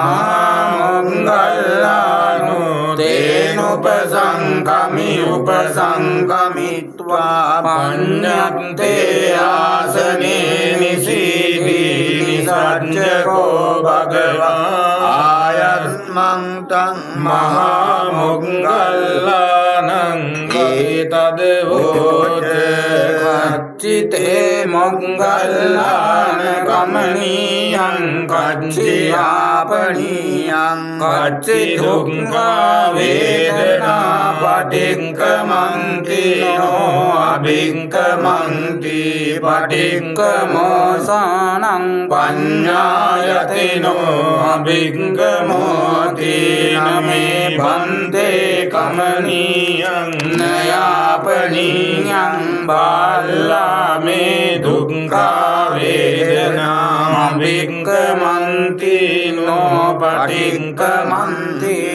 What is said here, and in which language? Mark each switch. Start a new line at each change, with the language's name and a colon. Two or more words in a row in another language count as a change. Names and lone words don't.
Pali: මහා තේනුපසංකමි උපසංකමිත්වා පඤ්ඤත්තේ ආසනේ නිසීදී නිසච්චකෝ භගවා ආයස්මං තං මහා මොග්ගල්ලානං ඒතදවෝච කච්චිතේ මොග්ගල්ලාන කමනීයං කච්චියාපනීයං කච්චි දුක්ඛා වේදනා පටික්ඛමන්ති නෝ අභික්ඛමන්ති පටික්ඛමෝසානං පඤ්ඤායතිනෝ අභික්ඛමෝති නමේ භන්තේ කමනීයං නයාපනීයං බාල්ලා මේ දුක්ඛා වේදනා අභික්ඛමන්ති නෝ පටික්ඛමන්ති